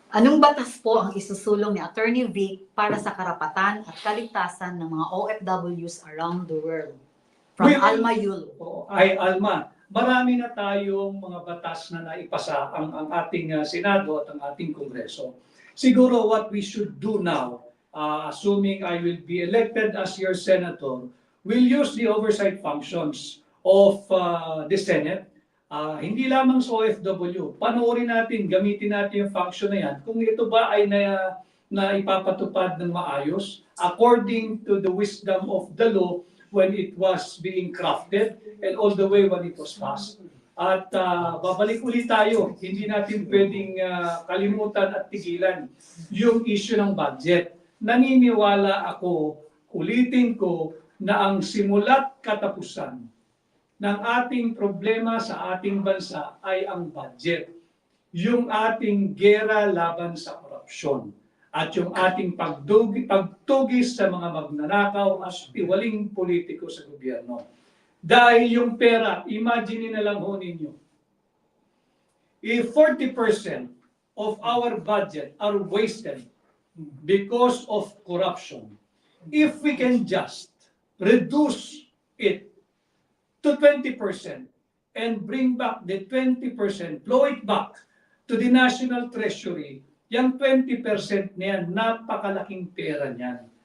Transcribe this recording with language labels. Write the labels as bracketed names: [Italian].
[Filipino] Anong batas po ang isusulong ni Atty Vic para sa karapatan at kaligtasan ng mga OFWs [English] around the world? From Alma Yulo. [Filipino] Ay, Alma, marami na tayong mga batas na naipasa ang ating Senado at ang ating Kongreso. Siguro [English] what we should do now, assuming I will be elected as your senator, will use the oversight functions of the Senate. [Filipino] Hindi lamang sa OFW, panoorin natin, gamitin natin yung function na yan. Kung ito ba ay na ipapatupad ng maayos, [English] according to the wisdom of the law when it was being crafted and all the way when it was passed. [Filipino] At babalik ulit tayo, hindi natin pwedeng kalimutan at tigilan yung issue ng budget. Naniniwala ako, ulitin ko, na ang simula't katapusan ng ating problema sa ating bansa ay ang budget. Yung ating gera laban sa korupsyon at yung ating pagtugis sa mga magnanakaw at tiwaling politiko sa gobyerno. Dahil yung pera, [English] imagine [Filipino] na lang ho ninyo, [English] if 40% of our budget are wasted because of corruption, if we can just reduce it to 20% and bring back the 20%, flow it back to the National Treasury, [Filipino] yung 20% na yan, napakalaking pera niyan.